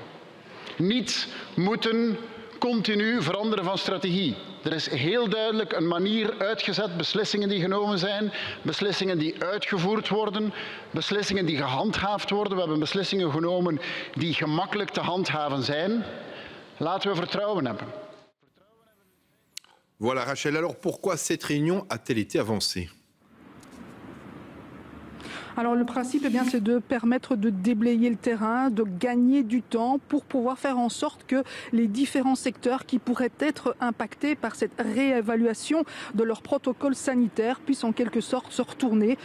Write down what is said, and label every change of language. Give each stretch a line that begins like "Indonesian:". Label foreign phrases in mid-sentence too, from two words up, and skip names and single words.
Dutch: Niet moeten continu veranderen van strategie. Er is heel duidelijk een manier uitgezet, beslissingen die genomen zijn, beslissingen die uitgevoerd worden, beslissingen die gehandhaafd worden. We hebben beslissingen genomen die gemakkelijk te handhaven zijn. Laten we vertrouwen hebben.
French: Voilà Rachel, alors pourquoi cette réunion a-t-elle été avancée ? Alors le principe, eh bien, c'est de permettre de déblayer le terrain, de gagner du temps pour pouvoir faire en sorte que les différents secteurs qui pourraient être impactés par cette réévaluation de leur protocole sanitaire puissent en quelque sorte se retourner.